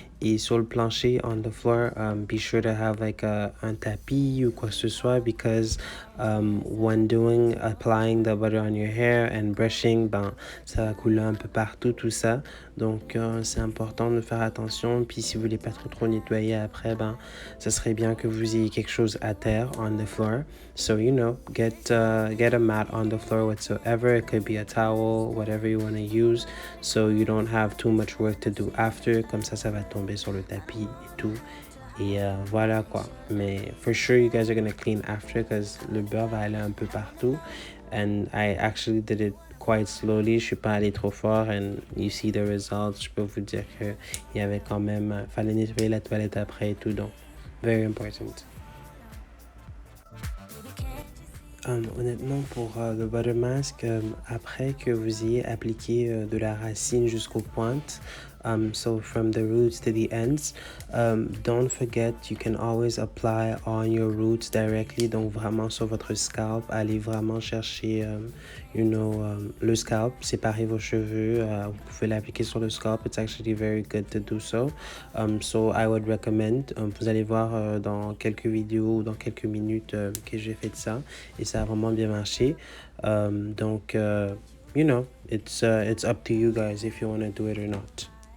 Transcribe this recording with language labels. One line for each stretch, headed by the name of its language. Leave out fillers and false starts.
French: Et sur le plancher,
English: on the floor, be sure to have like
French: un tapis ou quoi que ce soit,
English: because when applying the butter on your hair and brushing,
French: ça va couler un peu partout, tout ça. Donc c'est important de faire attention. Puis si vous voulez pas trop nettoyer après, ça serait bien que vous ayez quelque chose à terre,
English: on the floor. So get a mat on the floor whatsoever. It could be a towel, whatever you want to use, so you don't have too much work to do after.
French: Comme ça va tomber sur le tapis et tout. Et voilà quoi. Mais
English: for sure you guys are gonna clean after, because
French: le beurre va aller un peu partout.
English: And I actually did it quite slowly.
French: Je suis pas allé trop fort,
English: and you see the results.
French: Je peux vous dire que il y avait quand même, fallait nettoyer la toilette après et tout, donc
English: very important.
French: Honnêtement, pour le butter mask, après que vous ayez appliqué de la racine jusqu'aux pointes,
English: So from the roots to the ends. Don't forget, you can always apply on your roots directly,
French: donc vraiment sur votre scalp. Allez vraiment chercher, le scalp, séparez vos cheveux. Vous pouvez l'appliquer sur le scalp.
English: It's actually very good to do so. So I would recommend.
French: Vous allez voir dans quelques vidéos ou dans quelques minutes que j'ai fait ça et ça a vraiment bien marché.
English: Donc, it's up to you guys if you want to do it or not.